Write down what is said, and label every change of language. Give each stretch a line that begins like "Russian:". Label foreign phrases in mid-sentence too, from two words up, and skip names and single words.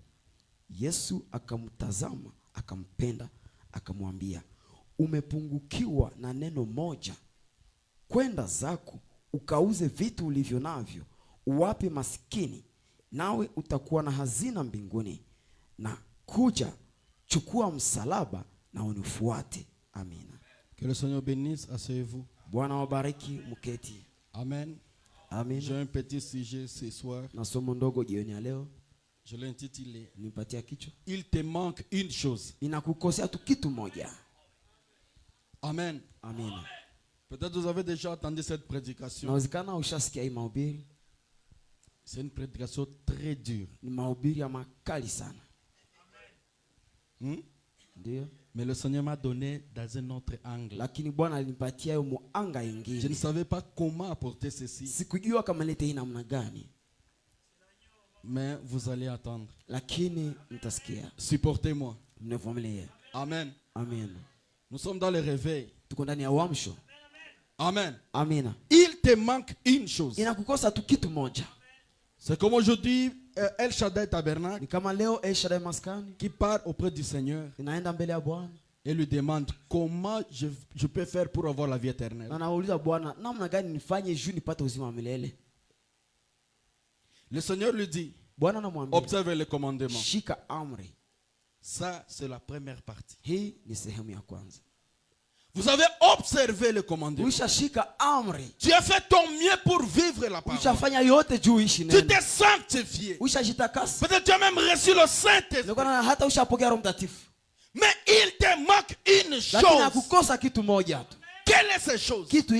Swahili: Yesu akamtazama, akampenda, akamwambia, umepungukiwa na neno moja. Kwenda zako, ukauze vitu ulivyo navyo, uwape maskini, nawe utakuwa na hazina mbinguni. Na kuja, chukua msalaba na unifuate. Amina.
French: Que le Seigneur bénisse, asseyez-vous.
Swahili: Bwana wabariki, mketi. Amen. Amen.
French: J'ai un petit sujet ce soir.
Swahili: Na somo ndogo jioni ya leo.
French: Je l'ai intitulé,
Swahili: nipatia kichwa,
French: il te manque une chose.
Swahili: Inakukosea tu kitu moja. Amen. Amen.
French: Peut-être vous avez déjà entendu cette prédication.
Swahili: Nawezekana ushasikia hii mahubiri.
French: C'est une prédication très dure.
Swahili: Ni mahubiri ya makali sana. Ndio.
French: Mais le Seigneur m'a donné dans un autre angle.
Swahili: Lakini Bwana alinipatia hiyo muanga ingine.
French: Je ne savais pas comment apporter ceci.
Swahili: Sikujua kama nilete hii namna gani.
French: Mais vous allez attendre.
Swahili: Lakini mtasikia.
French: Supportez-moi.
Swahili: Mnivumilie. Amen. Amen.
French: Nous sommes dans le réveil.
Swahili: Tuko ndani ya uamsho. Amen. Amina.
French: Il te manque une chose.
Swahili: Inakukosa tu kitu moja.
French: C'est comme aujourd'hui El Shaddai Tabernacle.
Swahili: Ni kama leo El Shaddai Maskani
French: qui part auprès du Seigneur.
Swahili: Inaenda mbele ya Bwana.
French: Et lui demande comment je peux faire pour avoir la vie éternelle.
Swahili: Na anauliza Bwana, namna gani nifanye juu nipate uzima wa milele?
French: Le Seigneur lui dit,
Swahili: Bwana anamwambia,
French: observe les commandements.
Swahili: Shika amri.
French: Ça, c'est la première partie.
Swahili: Hii ni sehemu ya kwanza.
French: Vous avez observé le commandement. Tu as fait ton mieux pour vivre la parole. Tu t'es sanctifié. Peut-être tu as même reçu le Saint-Esprit. Mais il te manque une chose. Quelle est cette chose?